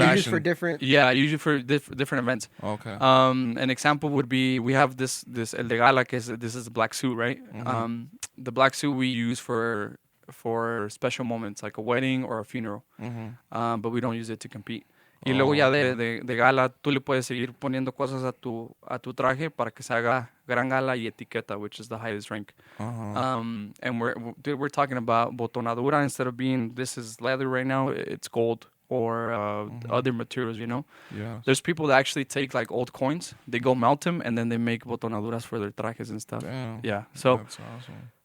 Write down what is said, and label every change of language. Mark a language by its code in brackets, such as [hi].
[en] Usually for different. Yeah, usually for different events. Okay. An example would be we have this [es] el de gala, [en] this is a black suit, right? The black suit we use for special moments like a wedding or a funeral, but we don't use it to compete. [es] Y luego ya de gala, tú le puedes seguir poniendo cosas a tu traje para que se haga gran gala y etiqueta, [en] which is the highest rank. And we're talking about botonadura instead of being, this is leather right now, it's gold or other materials, you know? Yeah. There's people that actually take like old coins, they go melt them, and then they make botonaduras for their trajes and stuff. Damn. Yeah, so... That's awesome.